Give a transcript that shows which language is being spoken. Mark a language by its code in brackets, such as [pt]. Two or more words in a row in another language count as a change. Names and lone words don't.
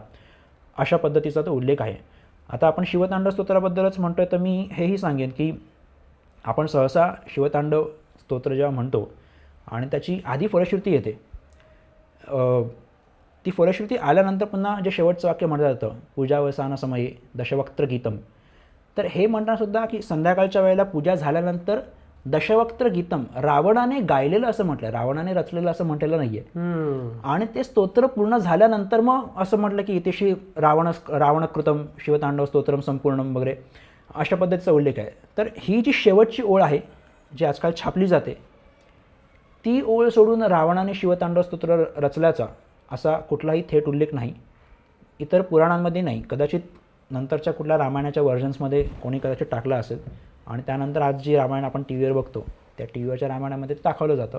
[mr] अशा पद्धतीचा तो उल्लेख आहे. आता आपण शिवतांडव स्तोत्राबद्दलच म्हणतोय, तर मी हेही सांगेन की आपण सहसा शिवतांडव स्तोत्र जेव्हा म्हणतो आणि त्याची आधी फलश्रुती येते, ती फलश्रुती आल्यानंतर पुन्हा जे शेवटचं वाक्य म्हटलं जातं, [sa] पूजावसान समये दशवक्त्र गीतम, [mr] तर हे म्हणतानासुद्धा की संध्याकाळच्या वेळेला पूजा झाल्यानंतर [sa] दशवक्त्र गीतम [mr] रावणाने गायलेलं असं म्हटलं, रावणाने रचलेलं असं म्हटलेलं नाही आहे. आणि ते स्तोत्र पूर्ण झाल्यानंतर मग असं म्हटलं की [sa] इतिशी रावणकृतम शिवतांडव स्तोत्रम संपूर्णम [mr] वगैरे अशा पद्धतीचा उल्लेख आहे. तर ही जी शेवटची ओळ आहे जी आजकाल छापली जाते, ती ओळ सोडून रावणाने शिवतांडव स्तोत्र रचल्याचा असा कुठलाही थेट उल्लेख नाही. इतर पुराणांमध्ये नाही, कदाचित नंतरच्या कुठल्या रामायणाच्या व्हर्जन्समध्ये कोणी कदाचित टाकला असेल आणि त्यानंतर आज जी रामायण आपण टी व्हीवर बघतो त्या टी व्हीवरच्या रामायणामध्ये ते दाखवलं जातं.